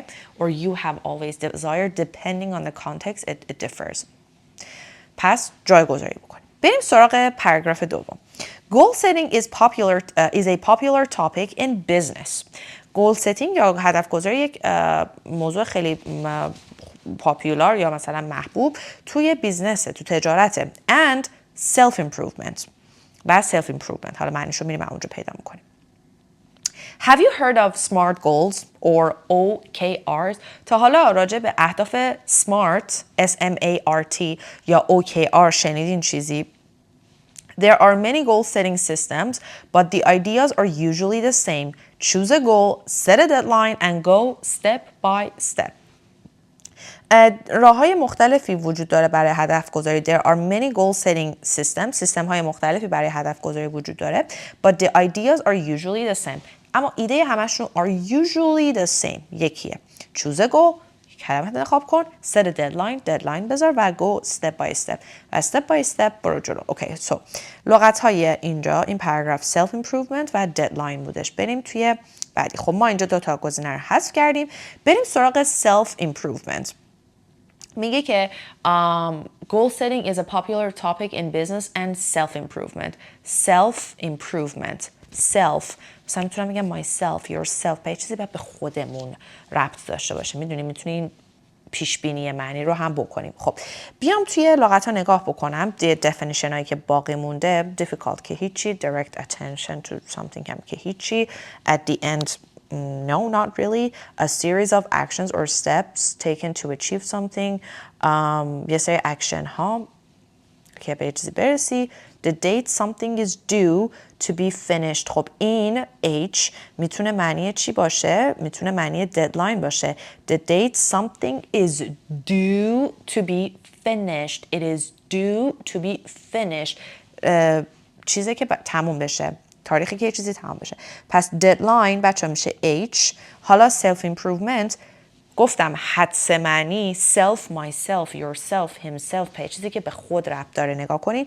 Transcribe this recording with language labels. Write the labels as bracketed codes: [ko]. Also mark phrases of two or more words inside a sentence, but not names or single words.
[en] Or you have always desired, depending on the context, it differs. [fa] پس جایگذاری بکنیم. بریم سراغ پاراگراف دوم. [en] Goal setting is a popular topic in business. Goal setting [fa] یا هدف گذاری یک موضوع خیلی پاپولار یا مثلا محبوب توی بیزنسه، تو تجارته. [en] And self-improvement. [fa] و self-improvement. حالا معنیشو میریم اونجا پیدا میکنیم. [en] Have you heard of SMART goals or OKRs؟ [fa] تا حالا راجع به اهداف SMART SMART یا OKR شنیدین چیزی؟ [en] There are many goal-setting systems, but the ideas are usually the same. Choose a goal, set a deadline, and go step by step. [fa] راه‌های مختلفی وجود داره برای هدف گذاری. [en] There are many goal-setting systems. [fa] سیستم‌های مختلفی برای هدف گذاری وجود داره. [en] But the ideas are usually the same. [fa] اما ایده همشون [en] are usually the same. [fa] یکیه. [en] Choose a goal. [fa] کلمه انتخاب کن. [en] Set a deadline [fa] بذار و [en] go step by step. [fa] و [en] step by step [fa] برو جلو. [en] Okay, so [fa] لغت‌های اینجا این پاراگراف [en] self improvement [fa] و deadline بودش. بریم توی بعدی. خب ما اینجا دو تا گزینه رو حذف کردیم. بریم سراغ [en] self improvement. [fa] میگه که [en] goal setting is a popular topic in business and self improvement. Self improvement. Self مثلا میتونم بگم myself, yourself. [fa] به چیزی باید به خودمون ربط داشته باشه. میدونیم میتونیم پیش بینی معنی رو هم بکنیم. خب بیام توی لغت ها نگاه بکنم. definition هایی که باقی مونده difficult که هیچی, [en] direct attention to something [fa] هم که هیچی, [en] at the end no, not really. A series of actions or steps taken to achieve something. [fa] یه سری action ها که به چیزی برسی. [en] The date something is due to be finished. [fa] خب این H میتونه معنی چی باشه؟ میتونه معنی deadline باشه. [en] The date something is due to be finished. It is due to be finished. [fa] چیزی که تموم بشه. تاریخی که یه چیزی تمام بشه. پس deadline بچه میشه H. حالا [en] self improvement [fa] گفتم حدس معنی [en] self, myself, yourself, himself [fa] به چیزی که به خود ربط داره نگاه کنید.